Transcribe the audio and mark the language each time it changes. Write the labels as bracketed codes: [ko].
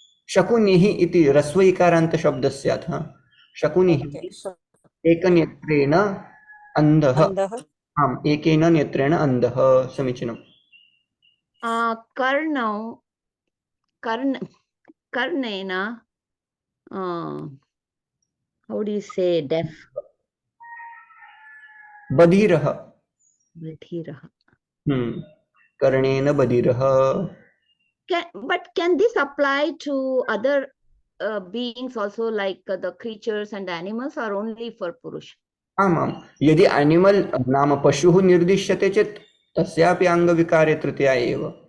[sa] शकुनिः इति ह्रस्व इकारान्त शब्दः स्यात्। शकुनिः एकनेत्रेण अन्धः। आम्, एकेन नेत्रेण अन्धः। समीचीनम्। कर्णेन [en] how do you say deaf? [sa] बधिरः। बधिरः। कर्णेन बधिरः. [en] But can this apply to other beings also, like the creatures and animals, or only for Purusha? [sa] आमां, यदि एनिमल् नाम पशुः निर्दिश्यते चेत् तस्यापि अङ्गविकारे तृतीया एव.